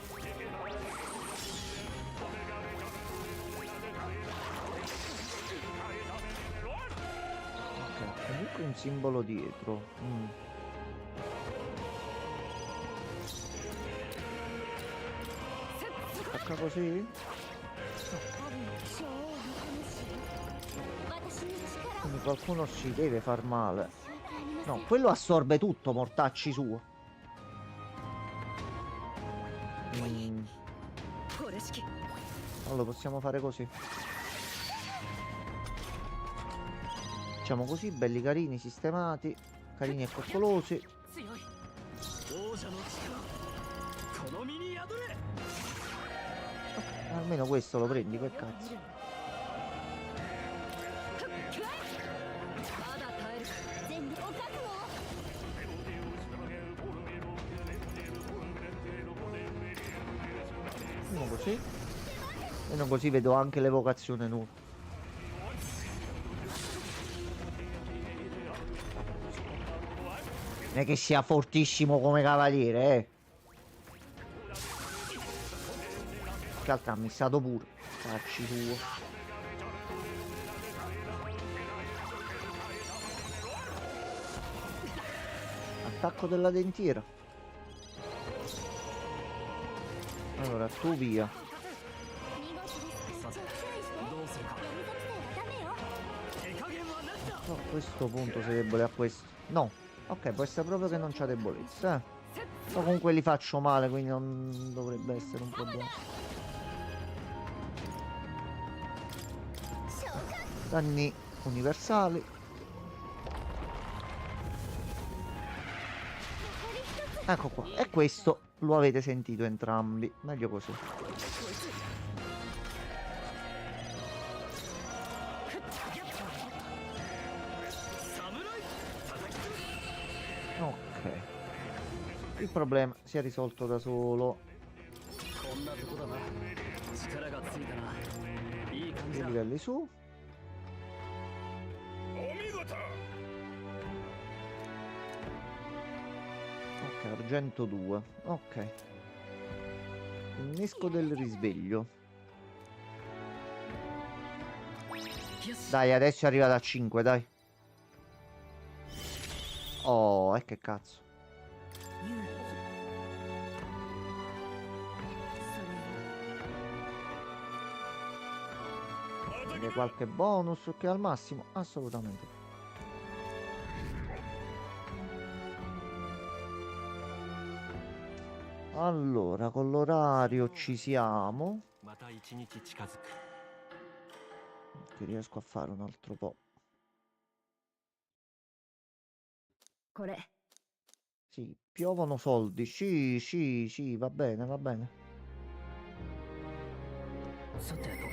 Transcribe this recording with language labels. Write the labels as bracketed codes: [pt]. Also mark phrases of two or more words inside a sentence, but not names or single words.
[it] Ok, comunque un simbolo dietro. Attacca così? [ja] 多分女王の魂私に力を [it] Quindi qualcuno ci deve far male. [ja] 教えてあげなさい [it] No, quello assorbe tutto, mortacci suo. [ja] これ式 [it] Ok, Non lo possiamo fare così. Facciamo così, belli carini, sistemati, carini e coccolosi. [ja] 強い王者の力この身に宿れ [it] Almeno questo lo prendi, che cazzo. [ja] まだ耐えるか全力を覚悟 [it] Uno così. E non così vedo anche l'evocazione nuova. Non è che sia fortissimo come cavaliere, eh. Che altro ha missato pure. Cacci tuo. Attacco della dentiera. Allora, tu via. [ja] さてどうするか手加減はなしだ [it] No, a questo punto sei debole a questo. No. Ok, può essere proprio che non c'ha debolezza, eh. Ma comunque li faccio male, quindi non dovrebbe essere un problema. Danni universali. Ecco qua. E questo lo avete sentito entrambi. Meglio così. Ok. Il problema si è risolto da solo. [ja] こんなとこだな力がついたないい感じ [it] I [ja] だ [it] livelli su. [ja] お見事 [it] Ok, argento 2. Ok. Innesco del risveglio. Dai, adesso è arrivato a 5, dai. Oh, e che cazzo. [ja] 勇気それ [it] Quindi qualche bonus che al massimo? Assolutamente. Allora, con l'orario ci siamo. [ja] また一日近づく [it] Che riesco a fare un altro po'. [ja] これ [it] Sì, piovono soldi. Sì, sì, sì, va bene, va bene. [ja] さてと